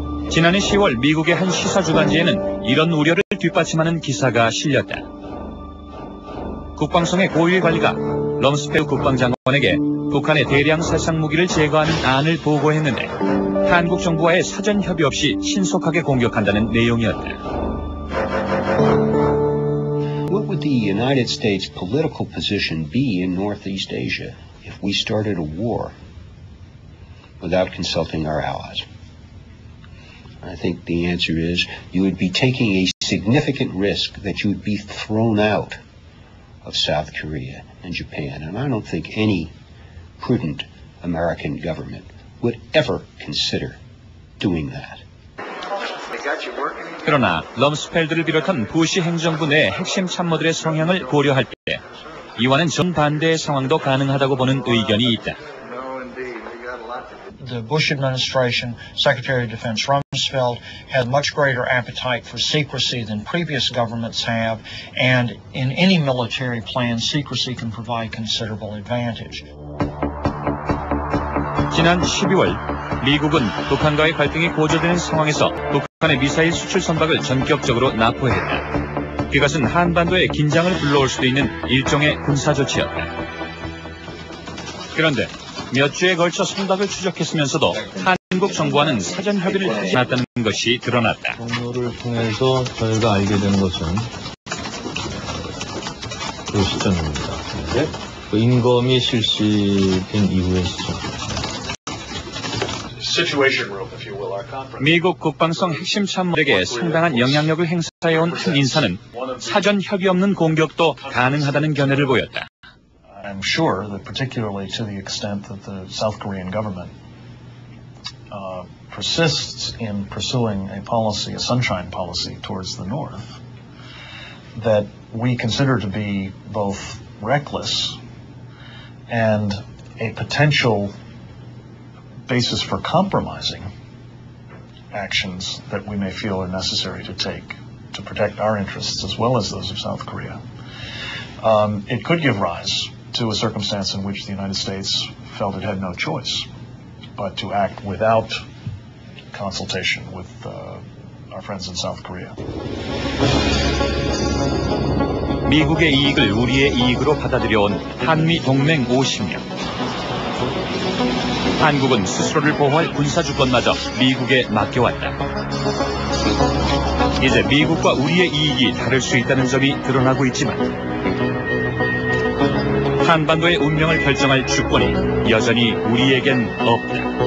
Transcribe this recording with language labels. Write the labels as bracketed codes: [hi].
[ko] 지난해 10월 미국의 한 시사 주간지에는 이런 우려를 뒷받침하는 기사가 실렸다. 국방성의 고위 관리가 럼스펠드 국방장관에게 북한의 대량 살상 무기를 제거하는 안을 보고했는데, 한국 정부와의 사전 협의 없이 신속하게 공격한다는 내용이었다. [en] What would the United States political position be in Northeast Asia if we started a war without consulting our allies? I think the answer is you would be taking a significant risk that you would be thrown out of South Korea and Japan. And I don't think any prudent American government would ever consider doing that. [ko] 그러나 럼스펠드를 비롯한 부시 행정부 내 핵심 참모들의 성향을 고려할 때 이와는 정반대의 상황도 가능하다고 보는 의견이 있다. [en] The Bush administration, Secretary of Defense Rumsfeld, had much greater appetite for secrecy than previous governments have, and in any military plan, secrecy can provide considerable advantage. [ko] 지난 12월 미국은 북한과의 갈등이 고조되는 상황에서 북한의 미사일 수출 선박을 전격적으로 납포했다. 그것은 한반도의 긴장을 불러올 수도 있는 일종의 군사 조치였다. 그런데 몇 주에 걸쳐 선박을 추적했으면서도 한국 정부와는 사전 협의를 하지 않았다는 것이 드러났다. 경로를 통해서 저희가 알게 된 것은 그 시점입니다. 네? 그 인검이 실시된 이후의 시점입니다. 미국 국방성 핵심 참모에게 상당한 영향력을 행사해온 한 인사는 사전 협의 없는 공격도 가능하다는 견해를 보였다. [en] I'm sure that particularly to the extent that the South Korean government persists in pursuing a policy, a sunshine policy towards the north, that we consider to be both reckless and a potential basis for compromising actions that we may feel are necessary to take to protect our interests as well as those of South Korea. It could give rise to a circumstance in which the United States felt it had no choice but to act without consultation with our friends in South Korea. [ko] 미국의 이익을 우리의 이익으로 받아들여온 한미 동맹 50년. 한국은 스스로를 보호할 군사주권마저 미국에 맡겨왔다. 이제 미국과 우리의 이익이 다를 수 있다는 점이 드러나고 있지만 한반도의 운명을 결정할 주권이 여전히 우리에겐 없다.